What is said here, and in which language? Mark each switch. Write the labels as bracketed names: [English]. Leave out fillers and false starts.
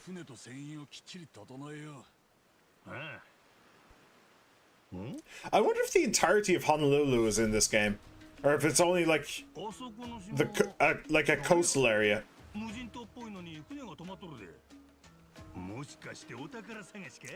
[Japanese] 船と船員をきっちり整えよう。 [English] I wonder if the entirety of Honolulu is in this game, or if it's only like the like a coastal area. [Japanese] 無人島っぽいのに船が止まっとるで。もしかしてお宝探しか？